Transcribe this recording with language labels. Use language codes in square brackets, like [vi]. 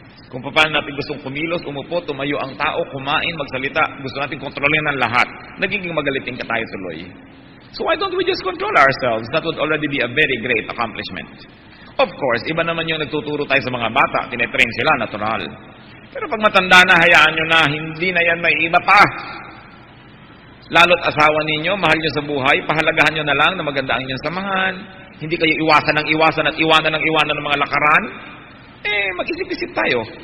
[tl] Kung paano natin gustong kumilos, umupo, tumayo ang tao, kumain, magsalita. Gusto natin kontrolin ang lahat. Nagiging magalitin ka tayo tuloy. [en] So why don't we just control ourselves? That would already be a very great accomplishment. Of course, [tl] iba naman yung nagtuturo tayo sa mga bata. Tinetrain sila, natural. Pero pag matanda na, hayaan nyo na, hindi na yan may iba pa. Lalo't asawa ninyo, mahal nyo sa buhay, pahalagahan nyo na lang na maganda ang inyong samahan. Hindi kayo iwasan ng iwasan at iwanan ng iwanan ng mga lakaran? Mag-isip-isip tayo.